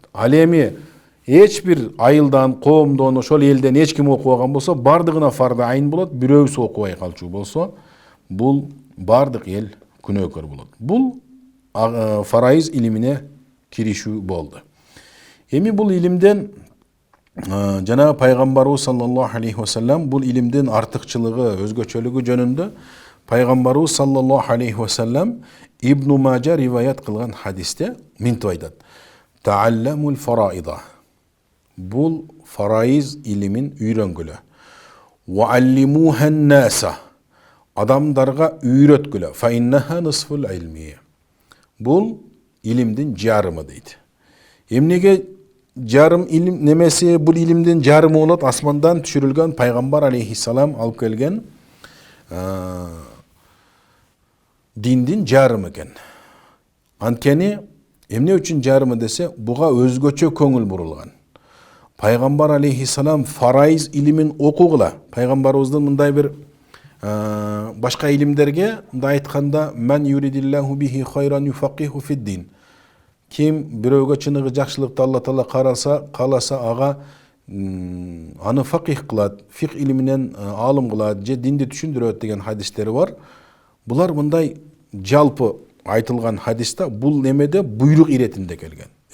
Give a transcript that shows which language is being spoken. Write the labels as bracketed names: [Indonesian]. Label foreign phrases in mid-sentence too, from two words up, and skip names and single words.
[Kyrgyz] Ал эми эч бир айылдан, коомдон, ошол элден эч ким окубаган болсо, бардыгына [Arabic] فرض عين [Kyrgyz] болот. Бирөөсү окубай калчу болсо, бул бардык эл күнөөкөр болот. Бул фарайыз илимине киришүү болду. Эми бул илимден жана пайгамбарыбыз [Arabic] صلى الله عليه وسلم [Kyrgyz] бул илимдин артыкчылыгы, өзгөчөлүгү жөнүндө пайгамбарыбыз [Arabic] صلى الله عليه وسلم [Kyrgyz] Ибн Мажа риваят кылган хадисте мынтип айтат: [Arabic] "تعلموا الفرائض." [Kyrgyz] Бул фарайыз илимин үйрөнгүлө. [Arabic] "وعلموها الناس." [Kyrgyz] Адамдарга үйрөткүлө. [Arabic] "فإنها نصف العلم." [Kyrgyz] Бул илимдин жарымы дейт. Эмнеге жарым илим немесе бул илимдин жарымы болот? Асмандан түшүрүлгөн пайгамбар алейхиссалам алып келген диндин жарымы экен. Анткени эмне үчүн жарымы десе, буга өзгөчө көңүл бурулган. Пайгамбар алейхиссалам фарайыз илимин окугула. Пайгамбарыбыздын мындай бир башка илимдерге мындай айтканда, [Arabic] "من يرد الله به خيرا يفقهه في الدين." [Kyrgyz] Ким бирөөгө чыныгы жакшылыкты Алла Таала кааласа ага аны факих кылат, фик илиминен алым кылат, же динди түшүндүрөт деген хадистери бар. Булар мындай жалпы айтылган хадиста бул немеде буйрук иретинде келген.